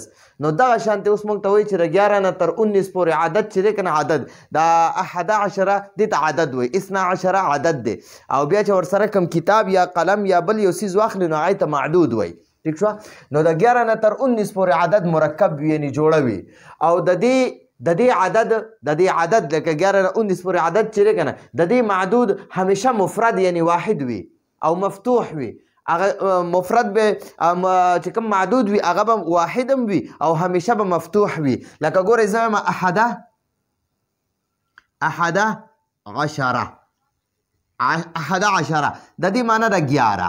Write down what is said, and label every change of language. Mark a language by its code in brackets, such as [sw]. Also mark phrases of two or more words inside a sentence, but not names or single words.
[ps] نو دغه شانتې اوس موږ ته وایي چې د 11 نه تر 19 پورې عدد چې دی که نه عدد دا 11 دې ته عدد وایي، 12 عدد دی. او بیا چې ورسره کوم کتاب یا قلم یا بل یو څیز واخلي نو هغې ته معدود وایي. ٹھیک شو. نو د 11 نه تر 19 پورې عدد مرکب وي، یعنی جوړه وي. او د دې عدد لکه 11 نه 19 پورې عدد چې دی که نه د دې معدود همیشه مفرد یعنی واحد وي او مفتوح وي. هغه مفرد به چې کوم معدود وي هغه به واحد هم وي او همیشه به مفتوح وي. لکه ګورئ زه وایم 11 د دې معنی ده 11.